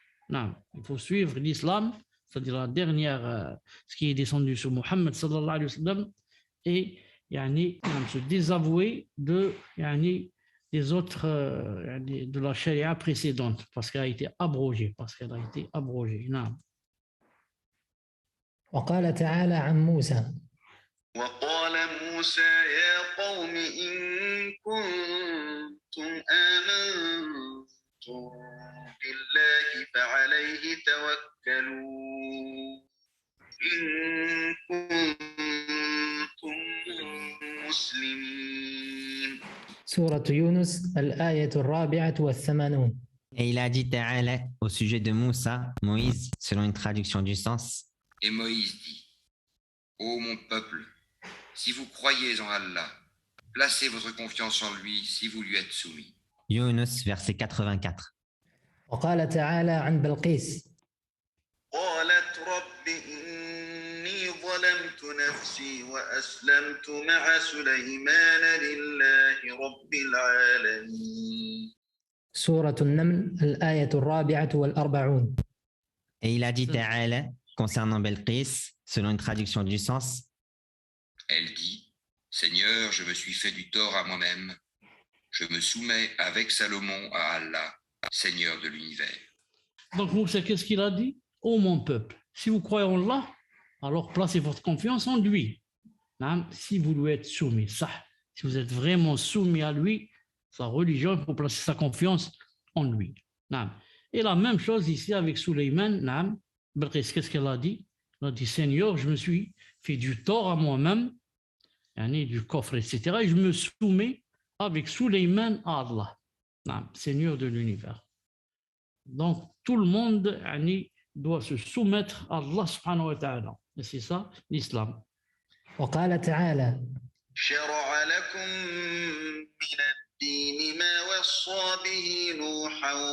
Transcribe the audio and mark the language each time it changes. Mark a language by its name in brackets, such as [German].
[French] Non, il faut suivre l'islam, c'est-à-dire la dernière, ce qui est descendu sur Muhammad [Arabic] sallallahu alayhi wa sallam, [French] et se désavouer des autres, de la charia précédente, parce qu'elle a été abrogée. Non. [Arabic] وقال تعالى عن موسى وقال موسى يا قوم إن كنتم آمنتم بالله فعليه توكلوا إن كنتم مسلمين. سورة يونس الآية 84. [French] Et il a dit Ta'ala au sujet de Moussa, Moïse, selon une traduction du sens. Et Moïse dit, ô mon peuple, si vous croyez en Allah, placez votre confiance en lui si vous lui êtes soumis. Yunus, verset 84. [Arabic] وقال تعالى عن بلقيس قالت رب إني ظلمت نفسي وأسلمت مع سليمان لله رب العالمين. سورة النمل الآية 44. [French] Et il a dit Ta'ala concernant Belqis, selon une traduction du sens. Elle dit, Seigneur, je me suis fait du tort à moi-même. Je me soumets avec Salomon à Allah, Seigneur de l'univers. Donc Moussa, qu'est-ce qu'il a dit? Ô mon peuple, si vous croyez en Allah, alors placez votre confiance en lui. Si vous lui êtes soumis, ça, si vous êtes vraiment soumis à lui, sa religion, il faut placer sa confiance en lui. Et la même chose ici avec Sulayman. Qu'est-ce qu'elle a dit? Elle a dit, Seigneur, je me suis fait du tort à moi-même, du coffre, etc. Et je me soumets avec Sulayman à Allah, Seigneur de l'univers. Donc, tout le monde doit se soumettre à Allah [Arabic] subhanahu wa ta'ala. [French] Et c'est ça, l'islam. [Arabic] وقال تعالى شرع لكم من الدين ما وصى به نوحا